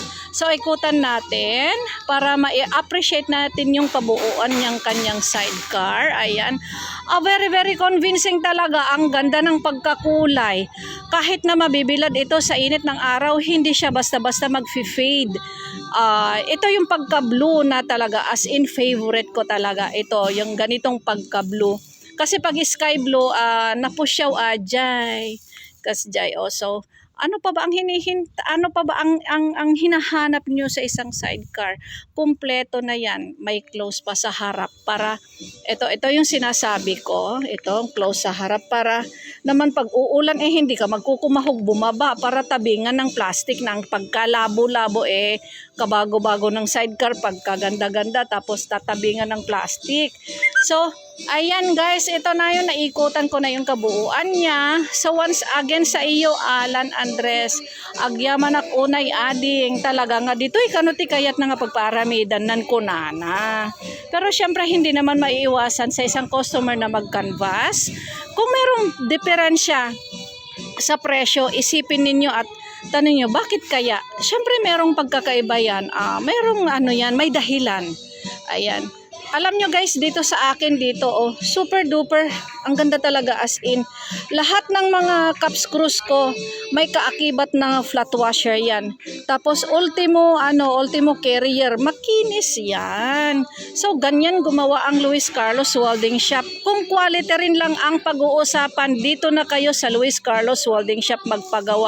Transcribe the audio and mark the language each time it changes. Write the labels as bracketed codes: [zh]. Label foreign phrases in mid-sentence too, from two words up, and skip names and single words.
[tl] So ikutan natin para ma-appreciate natin yung kabuuan niyang kanyang sidecar. Ayan. [en] Very convincing [tl] talaga. Ang ganda ng pagkakulay. Kahit na mabibilad ito sa init ng araw, hindi siya basta-basta mag-fade. Ito yung pagka-blue na talaga, [en] as in favorite [tl] ko talaga. Ito, yung ganitong pagka-blue. Kasi pag sky blue, [ilo] napusyaw ajay. Kasjay also. [tl] Ano pa ba ang ang hinahanap niyo sa isang sidecar? Kumpleto na 'yan. May close pa sa harap para ito yung sinasabi ko. Ito, close sa harap para naman pag uulan hindi ka magkukumahog bumaba para tabingan ng plastic ng pagkalabo-labo kabago-bago ng sidecar pagkaganda-ganda tapos tatabingan ng plastic. So, ayan guys, ito na yung naikutan ko na yung kabuuan niya. So once again sa iyo Alan Andres, [ilo] agyaman ak unay ading talaga nga dito'y kanuti kayat na nga pagparamidan nan kunana. [tl] Pero syempre hindi naman maiiwasan sa isang customer na mag-canvas. Kung merong diferensya sa presyo, isipin ninyo at tanong nyo, bakit kaya? Syempre merong pagkakaiba yan. Merong may dahilan. Ayan. Alam nyo guys, dito sa akin dito, [en] super duper, [tl] ang ganda talaga [en] as in. [tl] Lahat ng mga [en] cap screws [tl] ko, may kaakibat na [en] flat washer [tl] yan. Tapos ultimo carrier, makinis yan. So ganyan gumawa ang Luis Carlos Welding Shop. Kung quality rin lang ang pag-uusapan, dito na kayo sa Luis Carlos Welding Shop magpagawa.